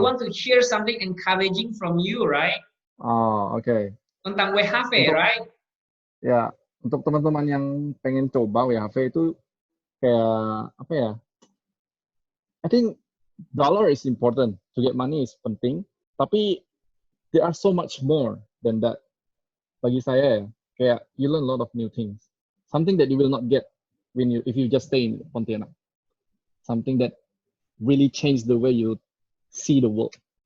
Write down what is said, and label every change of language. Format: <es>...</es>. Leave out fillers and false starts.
<en>want to hear something encouraging from you, right? Oh, oke.</en> <id>Tentang WHV, Untuk</id> <en>right?</en> <id>ya, untuk teman-teman yang pengen coba WHV itu kayak apa ya?</id> <en>I think dollar is important. To get money is</en> <id>penting.</id> <en>Tapi there are so much more than that.</en> <id>Bagi saya ya, kayak</id> <en>you learn a lot of new things. Something that you will not get if you just stay in Pontianak. Something that really changed the way you see the world.</en>